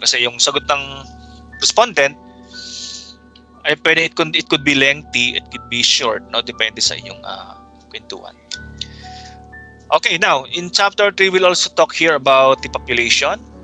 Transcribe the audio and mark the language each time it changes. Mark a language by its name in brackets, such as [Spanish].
[Filipino] Kasi yung sagot ng respondent, ay pwede, [English] it could be lengthy, it could be short, no? [Filipino] Depende sa iyong kwentuhan. [English] Okay, now, in Chapter 3, we'll also talk here about the population.